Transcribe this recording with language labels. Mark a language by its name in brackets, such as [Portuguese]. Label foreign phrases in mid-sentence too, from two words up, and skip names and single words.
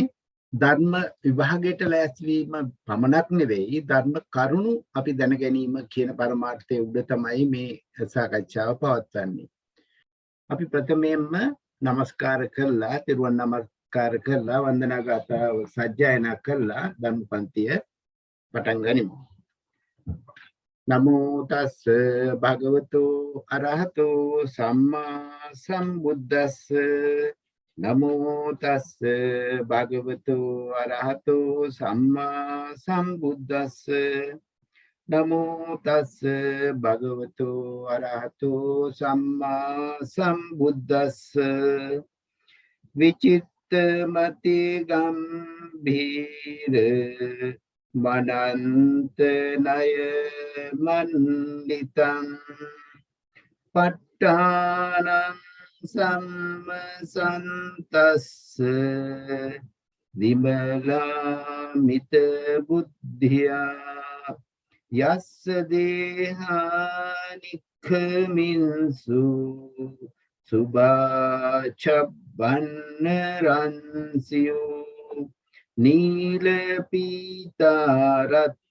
[Sinhala] ධර්ම විභාගයට ලෑස්තිවීම පමණක් නෙවෙයි ධර්ම කරුණු අපි දැන ගැනීම කියන පරමාර්ථයේ උඩ තමයි මේ සාකච්ඡාව පවත්වන්නේ. අපි ප්‍රථමයෙන්ම නමස්කාර කරලා තිරුවන් නමස්කාර කරලා වන්දනා ගාථාව සජ්ජායනා කරලා ධර්ම පන්තිය පටන් ගනිමු. [Pali] නමෝ තස්ස භගවතු අරහතෝ සම්මා සම්බුද්දස්ස නමෝ තස්ස භගවතු අරහතෝ සම්මා සම්බුද්දස්ස නමෝ තස්ස භගවතු අරහතෝ සම්මා සම්බුද්දස්ස විචිත්තමති ගම්භීර මනන්ත නය මන්දිතං ප ဋ ාණං සම්මසන්තස්ස විමලාමිත බුද්ධියා යස්ස දේහානික්ඛමින්සු සුභාචබ්බන්න රන්සියෝ නීල පීතා රත්ත